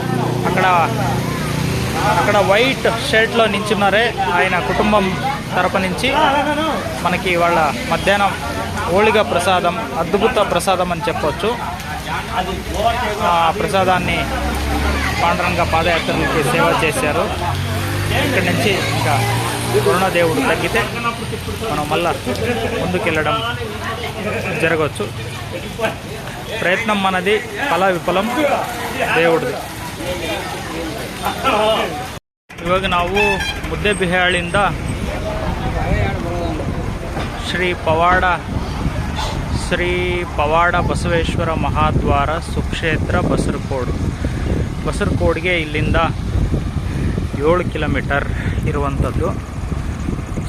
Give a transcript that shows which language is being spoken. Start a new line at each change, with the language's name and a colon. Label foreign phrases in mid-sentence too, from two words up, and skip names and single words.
Telugu: అక్కడ వైట్ షర్ట్లో నించున్నారే ఆయన కుటుంబం తరపు నుంచి మనకి వాళ్ళ మధ్యాహ్నం ఓలిగా ప్రసాదం, అద్భుత ప్రసాదం అని చెప్పొచ్చు. ఆ ప్రసాదాన్ని పాండురంగ పాదయాత్రలకి సేవ చేశారు. ఇక్కడి నుంచి ఇంకా వరుణదేవుడు తగ్గితే మనం మళ్ళా ముందుకెళ్ళడం జరగవచ్చు. ಪ್ರಯತ್ನ మనది, ఫల విఫలం దేవుడిది.
Kannada: ಇವಾಗ ನಾವು ಮುದ್ದೇಬಿಹಾಳಿಂದ ಶ್ರೀ ಪವಾಡ ಬಸವೇಶ್ವರ ಮಹಾದ್ವಾರ ಸುಕ್ಷೇತ್ರ ಬಸರಕೋಡ್ಗೆ ಇಲ್ಲಿಂದ 7 ಕಿಲೋಮೀಟರ್ ಇರುವಂಥದ್ದು.